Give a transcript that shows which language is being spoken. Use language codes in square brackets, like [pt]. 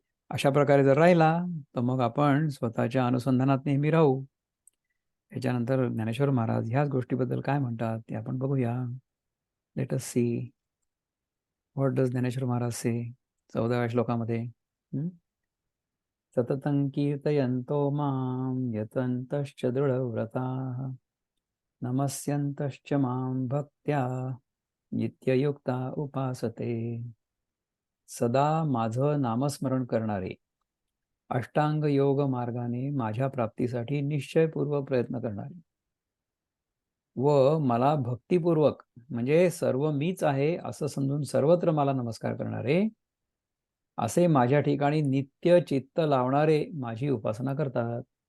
[mr] अशा प्रकारे जर राहिला, तर मग आपण स्वतःच्या अनुसंधानात नेहमी राहू. त्याच्यानंतर ज्ञानेश्वर महाराज ह्याच गोष्टीबद्दल काय म्हणतात ते आपण बघूया. [en] let us see what does Dnyaneshwar Maharaj say [mr] 14व्या श्लोकामध्ये. [sa] सततं कीर्तयन्तो मां यतन्तश्च दृढव्रताः नमस्यन्तश्च मां भक्त्या नित्ययुक्ता उपासते. [mr] सदा माझं नामस्मरण करणारे, अष्टांग योग मार्गाने माझ्या प्राप्तीसाठी निश्चयपूर्वक प्रयत्न करणारे व मला भक्तिपूर्वक, म्हणजे सर्व मीच आहे असं समजून सर्वत्र मला नमस्कार करणारे, असे माझ्या ठिकाणी नित्य चित्त लावणारे माझी उपासना करतात.